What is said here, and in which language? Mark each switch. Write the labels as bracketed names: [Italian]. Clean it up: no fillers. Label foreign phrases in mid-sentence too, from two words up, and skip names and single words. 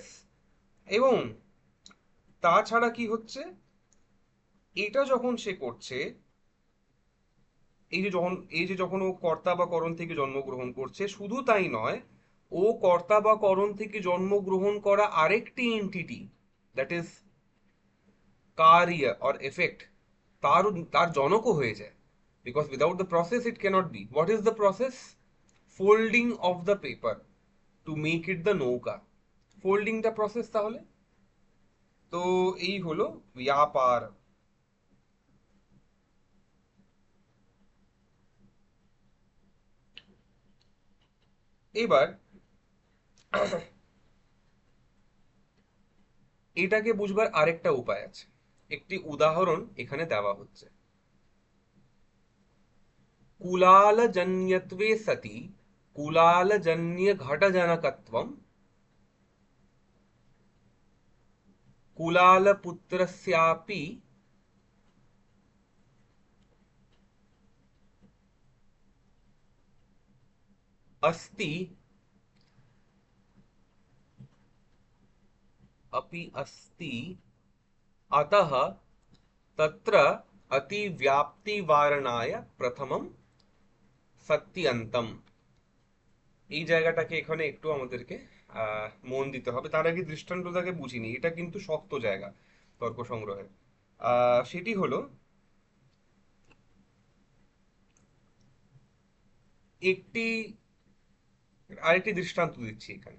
[Bangla] এবং তাছাড়া কি হচ্ছে, এটা যখন সে করছে, এই যে যখন ও কর্তা বা করণ থেকে জন্মগ্রহণ করছে, শুধু তাই নয়, ও কর্তা বা করণ থেকে জন্মগ্রহণ করা আরেকটি এন্টিটি, [English] that is [Bangla] কার্য [English] or effect, [Bangla] তার তার জনকও হয়ে যায়। [English] because without the process it can't be. what is the process? folding of the paper to make it the নৌকা। [Bangla] ফোল্ডিংটা প্রসেস তাহলে। তো এই হলো ব্যাপার। এবার এটাকে বুঝবার আরেকটা উপায় আছে। একটি উদাহরণ এখানে দেওয়া হচ্ছে। [Sanskrit] कुलालजन्यत्वे सति कुलालजन्यघटजनकत्वं कुलालपुत्रस्यापि अस्ति अपि अस्ति, अतः तत्र अतिव्याप्तिवारणाय प्रथमं सत्यन्तम। [Bangla] এই জায়গাটাকে এখানে একটু আমাদেরকে মন দিতে হবে। তার আগে দৃষ্টান্তটাকে বুঝিনি, এটা কিন্তু শক্ত জায়গা তর্ক সংগ্রহের। সেটি হলো, একটি আরেকটি দৃষ্টান্ত দিচ্ছি এখানে।